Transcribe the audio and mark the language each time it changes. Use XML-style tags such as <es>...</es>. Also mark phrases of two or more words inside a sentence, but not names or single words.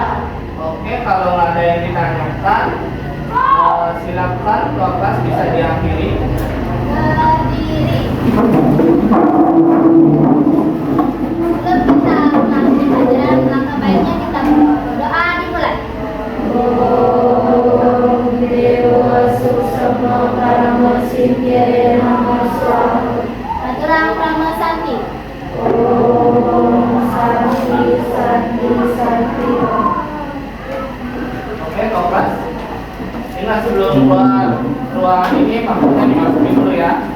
<id>Oke, kalau nggak ada yang ditanyakan, silakan kelas bisa diakhiri. Berdiri. Sebelum kita mengakhiri pelajaran, langkah baiknya kita berdoa dimulai.</id> <sa>Om Dewa Suksama Parama Sintyare Namaha.</sa> <ban>Aturang Prama Santi.</ban> <sa>Om Santi Santi Santi.</sa> <id>Oke, kelas. Ingat sebelum keluar ruangan ini maksudnya dimasukin dulu ya.</id>